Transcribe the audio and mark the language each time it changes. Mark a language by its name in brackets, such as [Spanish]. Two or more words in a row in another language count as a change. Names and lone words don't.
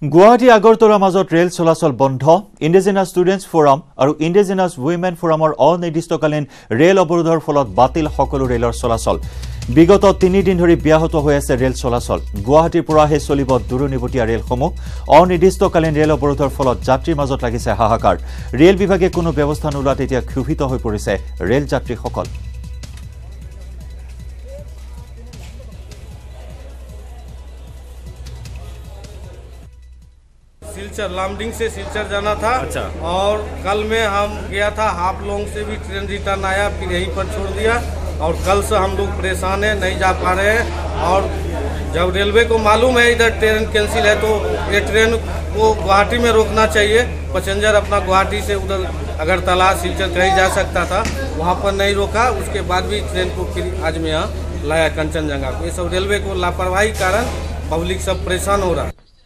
[Assamese] গুৱাহাটী আগৰতলাৰ মাজত ৰেল চলাচল বন্ধ ইণ্ডিজিনাছ ষ্টুডেণ্টছ ফৰাম আৰু ইণ্ডিজিনাছ উইমেন ফৰামৰ অনিৰ্দিষ্টকালীন ৰেল অৱৰোধৰ ফলত বাতিল সকলো ৰেলৰ চলাচল বিগত 3 দিন ধৰি ব্যাহত হৈ আছে ৰেল চলাচল গুৱাহাটীৰ পৰাহে চলিব দূৰনিবতীয়া ৰেলসমূহ অনিৰ্দিষ্টকালীন ৰেল অৱৰোধৰ ফলত যাত্ৰীৰ মাজত লাগিছে হাহাকাৰ ৰেল বিভাগে কোনো ব্যৱস্থা নোলোৱাত এতিয়া ক্ষুভিত হৈ পৰিছে ৰেল যাত্ৰীসকল [Hindi] सिलचर लामडिंग से सिलचर जाना था। अच्छा। और कल में हम गया था हाफलोंग से भी [English] train return [Hindi] आया फिर यहीं पर छोड़ दिया और कल से हम लोग परेशान हैं नहीं जा पा रहे हैं और जब रेलवे को मालूम है इधर [English] train cancel [Hindi] है तो ये ट्रेन को गुवाहाटी में रोकना चाहिए पैसेंजर अपना गुवाहाटी से उधर अगरतला सिलचर कहीं जा सकता था वहाँ पर नहीं रोका उसके बाद भी ट्रेन को फिर आज में यहाँ लाया कंचनजंगा को ये सब रेलवे को लापरवाही कारण पब्लिक सब परेशान हो रहा है।